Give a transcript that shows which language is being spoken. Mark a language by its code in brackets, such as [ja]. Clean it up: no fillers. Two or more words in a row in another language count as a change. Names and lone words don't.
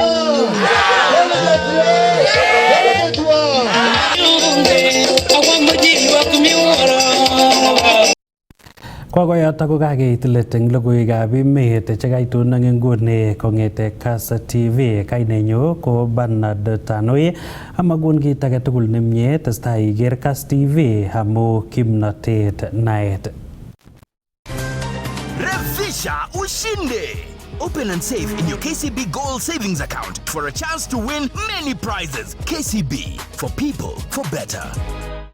[kln] Kokoyoto ko kakeit let eng logoiwekab emet chekaitun eng nguni kong'ete Kass TV. Kainenyu ko Bernard Tanoi, amakun kit age tugul nemie, testai iker Kass TV amu kimnotet naet. [sw] Revisha ushinde. [en] Open and save in your KCB Gold Savings Account for a chance to win many prizes. KCB, for people, for better.